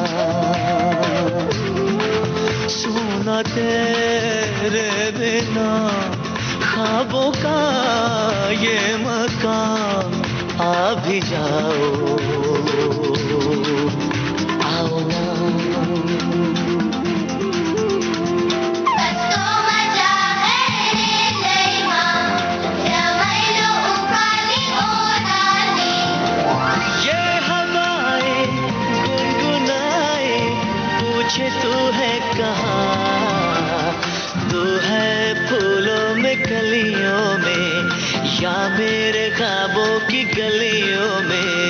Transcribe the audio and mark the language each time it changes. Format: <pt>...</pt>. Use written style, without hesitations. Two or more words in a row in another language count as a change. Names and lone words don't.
<hi>सुना तेरे बिना ख्वाबों का ये मकान, आ भी जाओ आओ ना।</hi> <ne>कस्तो मजा है रे लैवा रमाइलो उकाली ओराली</ne> <hi>ये हवाएं गुनगुनाए पूछे तू है कहाँ, तू है फूलों में कलियों में या मेरे ख्वाबों की गलियों में।</hi>